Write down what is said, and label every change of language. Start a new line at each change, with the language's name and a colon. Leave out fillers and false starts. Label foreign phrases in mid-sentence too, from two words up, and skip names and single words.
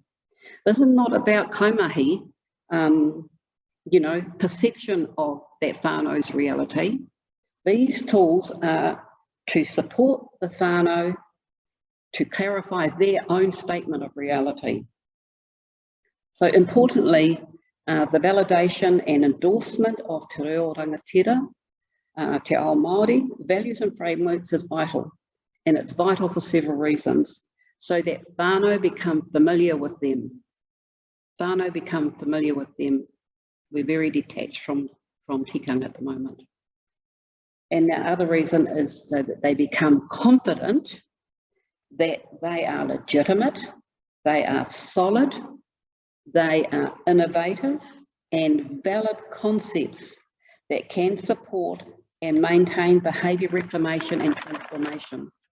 English: This is not about kaumahi, you know, perception of that whānau's reality. These tools are to support the whānau to clarify their own statement of reality. So importantly, the validation and endorsement of
Māori: te reo rangatira, te ao Māori,
English: values and frameworks is vital. And it's vital for several reasons. So that whānau become familiar with them. Whānau become familiar with them. We're very detached from tikanga at the moment. And the other reason is so that they become confident that they are legitimate, they are solid, they are innovative and valid concepts that can support and maintain behaviour reclamation and transformation.